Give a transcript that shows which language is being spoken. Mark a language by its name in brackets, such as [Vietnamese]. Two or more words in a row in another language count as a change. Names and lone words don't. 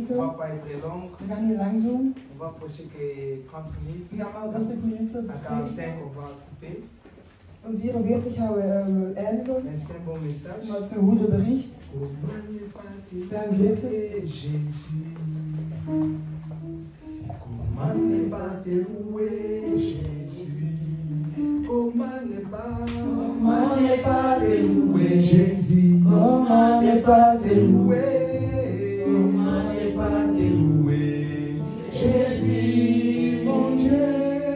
[French] On va pas être long. [Dutch] We gaan niet lang doen. [French] On va prêcher que 30 minutes. [Dutch] We gaan maar 30 minuten [French] À [Dutch] preken. [French] 45, on va couper. [Dutch] Om 44 gaan we eindigen. [French] Mais c'est un bon message. [Dutch] Maar het is een goede bericht. Dan geeft het. [French] Jésus. Comment ne pas te louer, Jésus? Comment ne pas te louer, Jésus? Comment ne pas te louer? Comment ne pas te louer, Jésus, mon Dieu?